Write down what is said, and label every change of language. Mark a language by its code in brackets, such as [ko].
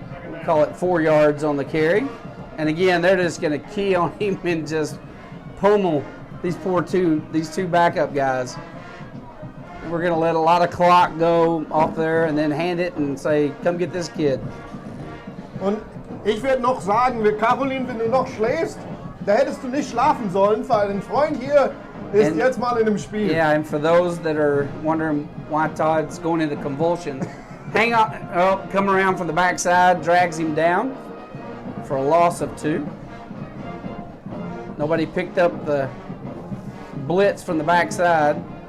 [en] We'll call it 4 yards on the carry. And again, they're just going to key on him and just pummel these two backup guys. We're going to let a lot of clock go off there and then hand it and say, come get this kid. [de] Und ich werde noch sagen, Caroline, wenn du noch schläfst, da hättest du nicht schlafen sollen, weil ein Freund hier ist jetzt mal in dem Spiel. [en] Yeah, and for those that are wondering why Todd's going into convulsions, hang on, come around from the backside, drags him down for a loss of 2. Nobody picked up the blitz from the backside.